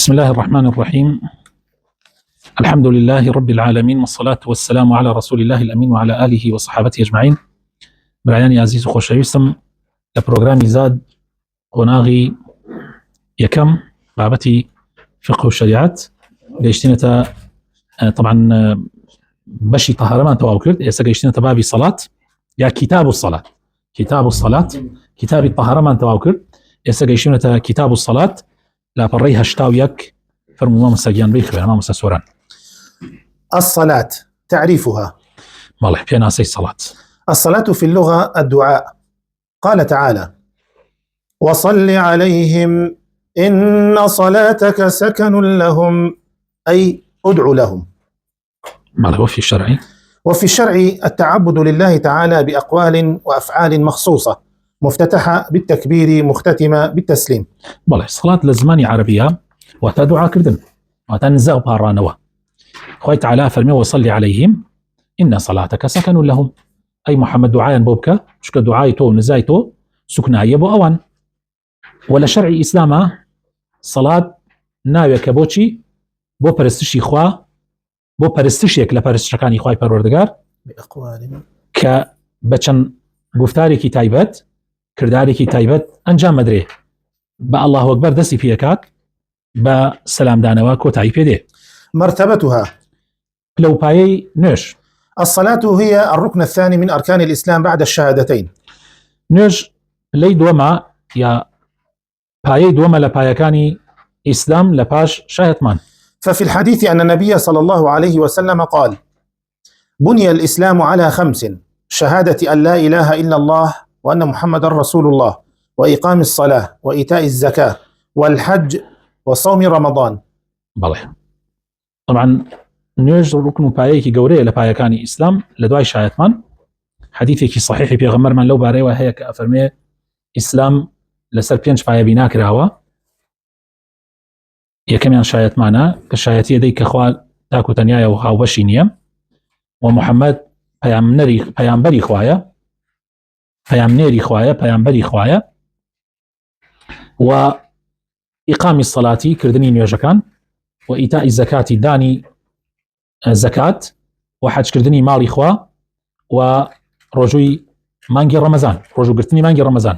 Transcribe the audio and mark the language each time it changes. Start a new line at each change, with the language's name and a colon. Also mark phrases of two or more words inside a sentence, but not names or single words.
Arabic: بسم الله الرحمن الرحيم. الحمد لله رب العالمين، والصلاة والسلام على رسول الله الأمين وعلى آله وصحابته أجمعين.
Central Kurdish: برایانی عزیز و خۆشەویستم لە پرۆگرامی زاد قۆناغی یەکەم بابەتی فقه و شریعت گەیشتینەتە طبعا بەشی طهارەمان تەواو کرد، ئێستا گەیشتینەتە بابی سەڵات یا
Arabic: کتاب الصلاة. کتاب الصلاة
Central Kurdish: کتابی طهارەمان تەواو کرد، ئێستا گەیشتینەتە
Arabic: کتاب الصلاة
Central Kurdish: لا پەڕەی 81 فرموا مامۆستاگیان بی خوێن مامۆستا سۆران.
Arabic: الصلاة تعريفها.
Central Kurdish: ماڵێ پێناسەی سەڵات.
Arabic: الصلاة في اللغة الدعاء. قال تعالى: وصل عليهم إن صلاتك سكن لهم، أي ادع لهم. ماڵێ وفي الشرع التعبد لله تعالى بأقوال وأفعال مخصوصة مفتتحة بالتكبير مختتمة بالتسليم.
Central Kurdish: بەڵێ سەڵات لە زمانی عەرەبیە واتە دوعاکردن، واتە نزاع و پاڕانەوە. خوای تعالی فەرمێ
Arabic: وصل عليهم إن صلاتك سكن لهم، أي
Central Kurdish: محمد دعایان بۆ بکە چونکە دوعای تۆ و نزای تۆ سوکنایە بۆ ئەوان. وە لە شەرعی ئیسلامە سەڵات ناوێکە بۆچی؟ بۆ پەرستشی خوا، بۆ پەرستشێک لە پەرستشەکانی خوای پەروەردگار کە بە چەند گفتارێکی تایبەت کردارێکی تایبەت ئەنجام مەدرێ، بە
Arabic: الله ئەکبەر
Central Kurdish: دەستی پێکات، بە سەلامدانەوە کۆتایی پێدێ.
Arabic: مرتبتها
Central Kurdish: لەوپایەی نوێژ.
Arabic: الصلاة هي الركن الثاني من أركان الإسلام بعد الشهادتين.
Central Kurdish: نوێژ لەی دووەمە یا پایەی دووەمە لە پایەکانی ئیسلام لە پاش شایەتمان.
Arabic: ففي الحديث أن النبي صلى الله عليه وسلم قال: بني الإسلام على 5: شهادة أن لا إله إلا الله وأن محمد رسول الله، وإقام الصلاة، وإيتاء الزكاة، والحج، وصوم رمضان.
Central Kurdish: بەڵێ طبعا نوێژ ڕوکن و پایەیەکی گەورەیە لە پایەکانی ئیسلام لە دوای شایەتمان. حەدیثێکی صحیحی پێغەمبەرمان لەو بارەیەوە هەیە کە ئەفەرمێ ئیسلام لەسەر 5 پایە بنا کراوە. یەکەمیان شایەتمانە کە شایەتیە دەی کە خوا تاک و تەنیایە و هاوبەشی نییە، و محەممەد پەیامبەری خوایە، پەیامنێری خوایە، پەیامبەری خوایە، و ئیقامی سەڵاتی کردنی نوێژەکان، و ئیتائی زەکاتی دانی زەکات، و حەجکردنی ماڵی خوا، و ڕۆژووی مانگی ڕەمەزان، ڕۆژوگرتنی مانگی ڕەمەزان.